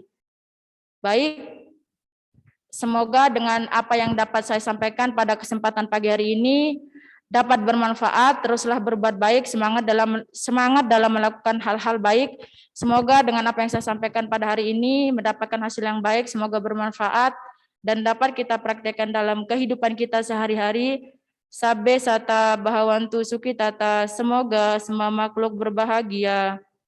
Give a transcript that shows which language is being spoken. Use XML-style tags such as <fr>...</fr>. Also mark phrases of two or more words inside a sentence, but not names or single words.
<id>Baik, semoga dengan apa yang dapat saya sampaikan pada kesempatan pagi hari ini dapat bermanfaat. Teruslah berbuat baik, semangat dalam melakukan hal-hal baik. Semoga dengan apa yang saya sampaikan pada hari ini mendapatkan hasil yang baik, semoga bermanfaat dan dapat kita praktekkan dalam kehidupan kita sehari-hari.</id> <pi>Sabbe sata bahawantu suki tata,</pi> <id>semoga semua makhluk berbahagia.</id>